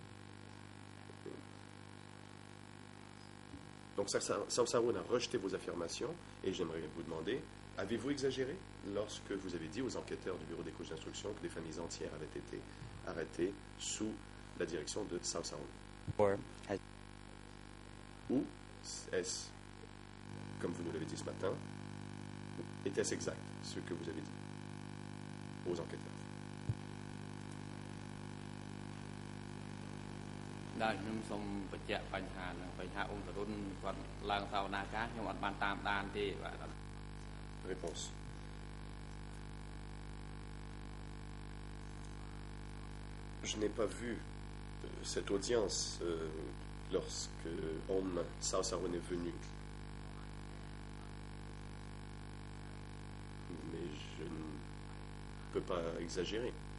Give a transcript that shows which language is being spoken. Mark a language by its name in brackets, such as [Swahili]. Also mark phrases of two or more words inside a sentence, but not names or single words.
[French] Donc Saosaroun a rejeté vos affirmations, et j'aimerais vous demander, avez-vous exagéré lorsque vous avez dit aux enquêteurs du bureau des couches d'instruction que des familles entières avaient été arrêtées sous la direction de Saosaroun? [English] Or has [French] Ou est-ce, comme vous nous l'avez dit ce matin, était-ce exact ce que vous avez dit aux enquêteurs? [Khmer] ដែលខ្ញុំសូមបញ្ជាក់បញ្ហានឹងបញ្ហាអ៊ុំតរុនគាត់ឡើងសវនាការខ្ញុំអត់បានតាមដានទេបាទ [French] Réponse. Je n'ai pas vu cette audience lorsque Saosaroun est venu. Mais je ne peux pas exagérer.